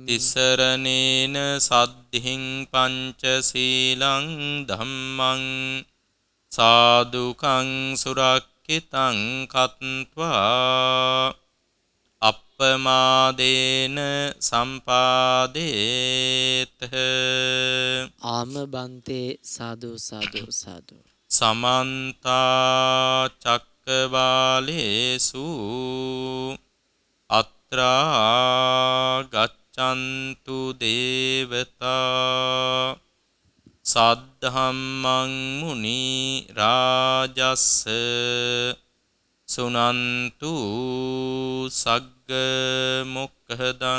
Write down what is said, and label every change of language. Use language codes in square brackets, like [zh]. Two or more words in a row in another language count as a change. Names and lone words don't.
[pi] තිසරණේන සද්ධින් පංචශීලං ධම්මං සාදුකං සුරක්ඛ සුරක්ඛිතං කତ୍වා අප්පමාදේන සම්පාදේත ආම බන්තේ සාදු සාදු සාදු. සමන්ත චක්කවාලේසු අත්‍රා ගච්ඡන්තු දේවතා සද්ධම්මං මුනි රාජස්ස සුනන්තු සග්ග මොක්ඛදං